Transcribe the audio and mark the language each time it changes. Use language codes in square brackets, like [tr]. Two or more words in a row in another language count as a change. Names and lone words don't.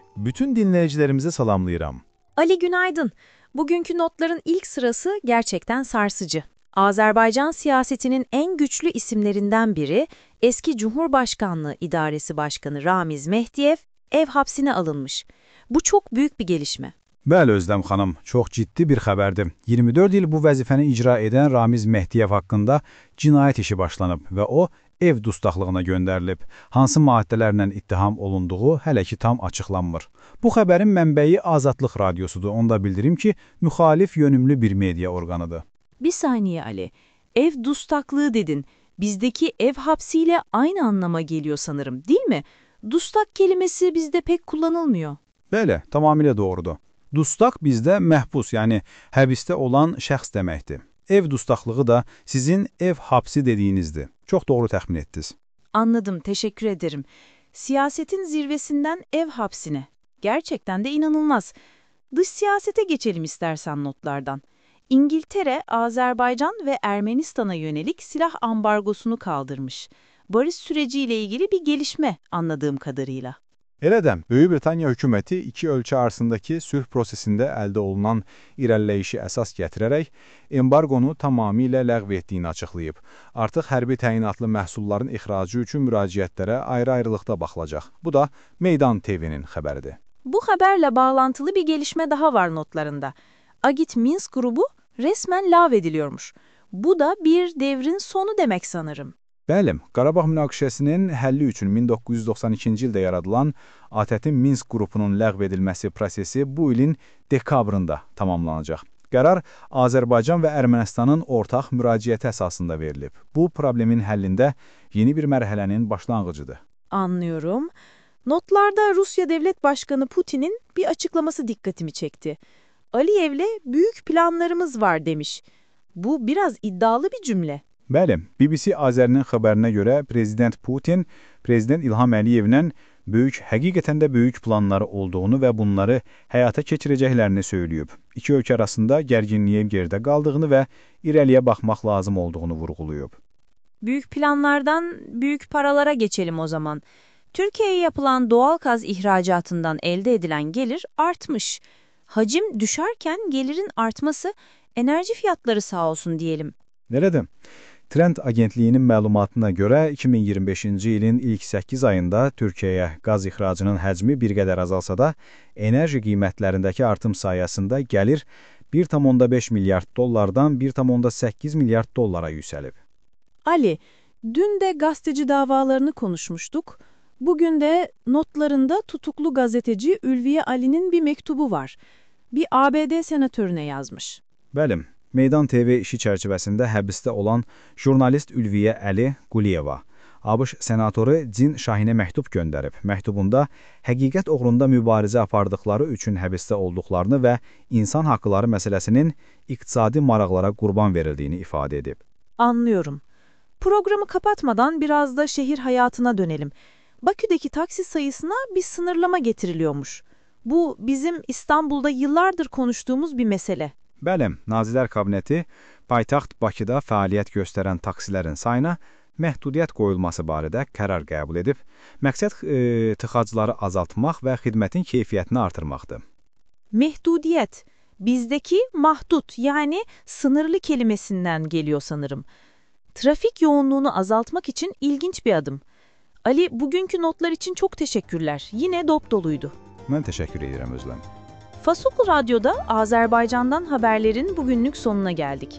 [tr] Bütün dinleyicilerimize salamlayıram. Ali günaydın. Bugünkü notların ilk sırası gerçekten sarsıcı. Azerbaycan siyasetinin en güçlü isimlerinden biri, eski Cumhurbaşkanlığı İdaresi Başkanı Ramiz Mehdiyev ev hapsine alınmış. Bu çok büyük bir gelişme. [az] Bəli Özlem xanım, çox ciddi bir xəbərdir. 24 il bu vəzifəni icra edən Ramiz Mehdiyev haqqında cinayət işi başlanıb və o ev dustaqlığına göndərilib. Hansı maddələrlə ittiham olunduğu hələ ki tam açıqlanmır. Bu xəbərin mənbəyi Azadlıq Radyosudur. Onu da bildirim ki, müxalif yönümlü bir media orqanıdır. [tr] Bir saniye Ali, ev dustaklığı dedin. Bizdeki ev hapsiyle aynı anlama geliyor sanırım, değil mi? Dustak kelimesi bizde pek kullanılmıyor. [az] Bəli, tamamilə doğrudur. Dustaq bizdə məhbus, yəni həbisdə olan şəxs deməkdir. Ev dustaqlığı da sizin ev hapsi dediyinizdir. Çox doğru təxmin etdiniz. [tr] Anladım, teşekkür ederim. Siyasetin zirvesinden ev hapsine. Gerçekten de inanılmaz. Dış siyasete geçelim istersen notlardan. İngiltere, Azerbaycan ve Ermenistan'a yönelik silah ambargosunu kaldırmış. Barış süreciyle ilgili bir gelişme anladığım kadarıyla. [az] Elə də, Böyük Britaniya hökuməti iki ölkə arasındakı sülh prosesində əldə olunan irəliləyişi əsas gətirərək embargonu tamamilə ləğv etdiyini açıqlayıb. Artıq hərbi təyinatlı məhsulların ixracı üçün müraciətlərə ayrı-ayrılıqda baxılacaq. Bu da Meydan TV-nin xəbəridir. [tr] Bu haberle bağlantılı bir gelişme daha var notlarında. Agit Minsk grubu resmen lağvediliyormuş. Bu da bir devrin sonu demek sanırım. [az] Bəli, Qarabağ münaqişəsinin həlli üçün 1992-ci ildə yaradılan ATƏT-in Minsk qrupunun ləğv edilməsi prosesi bu ilin dekabrında tamamlanacaq. Qərar Azərbaycan və Ermənistanın ortaq müraciəti əsasında verilib. Bu problemin həllində yeni bir mərhələnin başlanğıcıdır. [tr] Anlıyorum. Notlarda Rusya Devlet Başkanı Putin'in bir açıklaması dikkatimi çekti. Aliyev'le büyük planlarımız var demiş. Bu biraz iddialı bir cümle. Bəli, BBC Azərinin xəbərinə görə Prezident Putin, Prezident İlham Əliyevlə həqiqətən də böyük planları olduğunu və bunları həyata keçirəcəklərini söyləyib. İki ölkə arasında gərginliyin geridə qaldığını və irəliyə baxmaq lazım olduğunu vurğulayıb. Büyük planlardan büyük paralara geçelim o zaman. Türkiye'ye yapılan doğal gaz ihracatından elde edilen gelir artmış. Hacim düşerken gelirin artması enerji fiyatları sağ olsun diyelim. [az] Nələdir? Trend agentliyinin məlumatına görə 2025-ci ilin ilk 8 ayında Türkiyəyə qaz ixracının həcmi bir qədər azalsa da, enerji qiymətlərindəki artım sayəsində gəlir 1,5 milyard dollardan 1,8 milyard dollara yüksəlib. [tr] Ali, dün de gazeteci davalarını konuşmuştuk. Bugün de notlarında tutuklu gazeteci Ülviye Ali'nin bir mektubu var. Bir ABD senatörüne yazmış. [az] Bəli, Meydan TV işi çərçivəsində həbsdə olan jurnalist Ülviyə Əli Quliyeva, ABŞ senatoru Cin Şahinə məktub göndərib. Məktubunda həqiqət uğrunda mübarizə apardıqları üçün həbsdə olduqlarını və insan haqqları məsələsinin iqtisadi maraqlara qurban verildiyini ifadə edib. [tr] Anlıyorum. Programı kapatmadan biraz da şehir hayatına dönelim. Bakü'deki taksi sayısına bir sınırlama getiriliyormuş. Bu bizim İstanbul'da yıllardır konuştuğumuz bir mesele. [az] Bəli, Nazirlər Kabineti paytaxt Bakıda fəaliyyət göstərən taksilərin sayına məhdudiyyət qoyulması barədə qərar qəbul edib. Məqsəd tıxacları azaltmaq və xidmətin keyfiyyətini artırmaqdır. [tr] Mehdudiyet, bizdeki mahdut yani sınırlı kelimesinden geliyor sanırım. Trafik yoğunluğunu azaltmak için ilginç bir adım. Ali, bugünkü notlar için çok teşekkürler. Yine dop doluydu. [az] Mən təşəkkür edirəm Özlem. [tr] Fasoklu Radyo'da Azerbaycan'dan haberlerin bugünlük sonuna geldik.